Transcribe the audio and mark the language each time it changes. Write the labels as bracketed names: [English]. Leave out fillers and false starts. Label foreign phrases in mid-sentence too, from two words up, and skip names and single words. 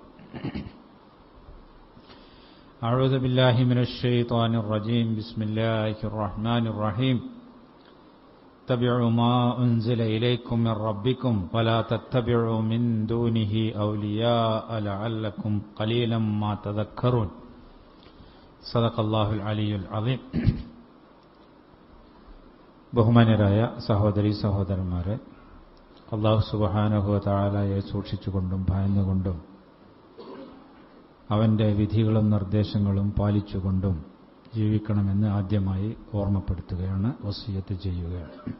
[Arabic] أعوذ بالله من الشيطان الرجيم بسم الله الرحمن الرحيم اتبعوا ما أنزل إليكم من ربكم ولا تتبعوا من دونه أولياء لعلكم قليلا ما تذكرون صدق الله العلي العظيم [Malayalam] ബഹുമാന്യരായ സഹോദരീ സഹോദരന്മാരെ, അല്ലാഹു [Arabic] سبحانه وتعالى [Malayalam] സൂക്ഷിച്ചുകൊണ്ടും ഭയന്നുകൊണ്ടും അവന്റെ വിധികളും നിർദ്ദേശങ്ങളും പാലിച്ചുകൊണ്ടും ജീവിക്കണമെന്ന് ആദ്യമായി ഓർമ്മപ്പെടുത്തുകയാണ്, വസിയത്ത് ചെയ്യുകയാണ്.